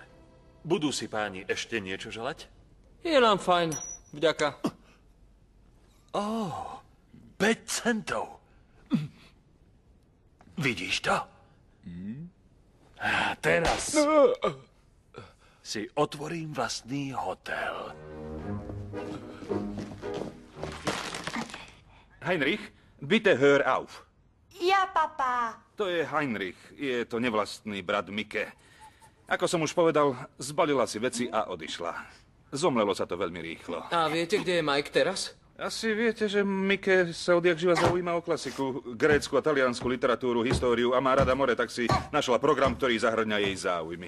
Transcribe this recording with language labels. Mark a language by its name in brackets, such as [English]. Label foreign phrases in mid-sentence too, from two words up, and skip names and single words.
[Slovak] Budú si páni ešte niečo želať? Je nám fajn. Vďaka. 5 centov. Vidíš to? A teraz si otvorím vlastný hotel. [German] Heinrich, bitte hör auf. Ja, papa. [Slovak] To je Heinrich, je to nevlastný brat Mike. Ako som už povedal, zbalila si veci a odišla. Zomlelo sa to veľmi rýchlo. A viete, kde je Mike teraz? Asi viete, že Mike sa odjak živa zaujíma o klasiku, grécku a taliansku literatúru, históriu a má rada more, tak si našla program, ktorý zahrňa jej záujmy.